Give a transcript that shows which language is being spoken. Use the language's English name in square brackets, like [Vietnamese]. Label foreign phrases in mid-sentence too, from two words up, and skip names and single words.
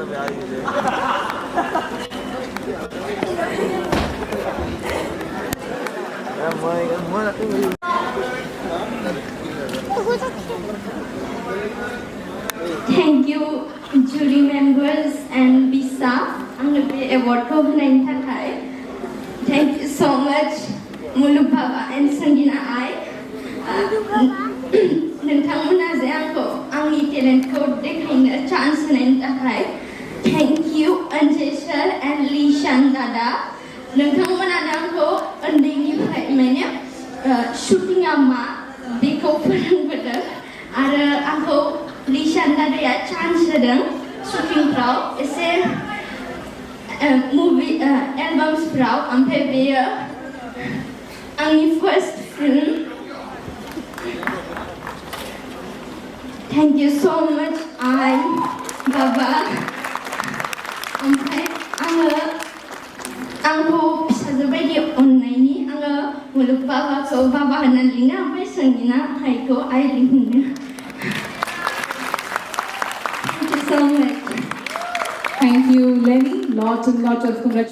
[English] Thank you, jury members and Bisa. [Bodo] Award ko honain thakai. [English] Thank you so much, Muluk Baba and Sangina Ai. [Bodo] नोंथांमोना जे आंखौ आंनि टेलेन्टखौ देखायनो चान्स होनायनि थाखाय [English] thank you [Bodo] अनजय सर एंड लिशान दादा। नोंथांमोनानो आंखौ उन्दैनिफ्राय माने शुटिंआ मा बेखौ फोरोंबोदों आरो आंखौ लिशान दादाया चान्स होदों शुटिंफ्राव एसे मुभि एलबाम्सफ्राव। ओमफ्राय बेयो आंनि [English] first film. Thank you so much, Baba. [Bodo] ओमफ्राय आंखौ फिसाजो बायदि अननायनि आङो मुलुग बाबाखौ बाबा होननानै लिङो ओमफ्राय संगिना आइखौ आइ लिङो। [English] Thank you so much. Thank you, Lenny. Lots and lots of congratulations.